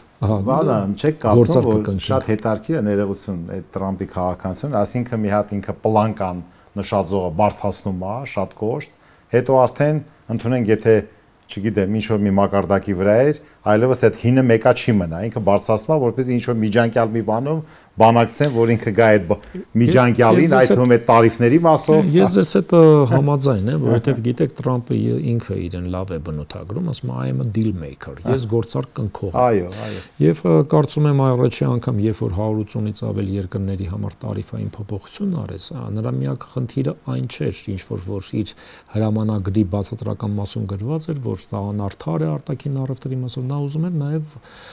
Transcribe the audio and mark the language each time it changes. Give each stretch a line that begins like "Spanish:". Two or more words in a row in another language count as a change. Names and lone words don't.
Armenian: Վալան, չեք կարծում, որ շատ հետաքրքիր է ներողություն այդ Տրամփի քաղաքականությունը, այսինքն մի հատ ինքը պլանկան նշածողը բարձրացնում է, շատ կոշտ, հետո արդեն ընդունենք, եթե չգիտեմ, ինչ որ մի մակարդակի վրա էր, այլևս այդ հինը մեկա չի մնա, ինքը բարձրացնում է, որպես ինչ որ միջանկյալ մի բանում բանակցեն, որ ինքը գա այդ միջանկյալին, այդ թվում է տարիֆների մասով։ Ես ձեզ հետ համաձայն եմ, որովհետև գիտեք Տրամփը ինքը իրեն լավ է բնութագրում, ասում է
English: I am a deal maker,
Armenian: ես գործարք կնքող եմ։ Այո, այո։ Եվ կարծում եմ առաջի անգամ, երբ որ 180-ից ավել երկրների համար տարիֆային փոփոխություն արեց, նրա միակ խնդիրը այն չէր, ինչ որ իր հրամանագրի բացատրական մասում գրված էր, որ դա անարդար է արտաքին առևտրի մասով, նա ուզում էր նաև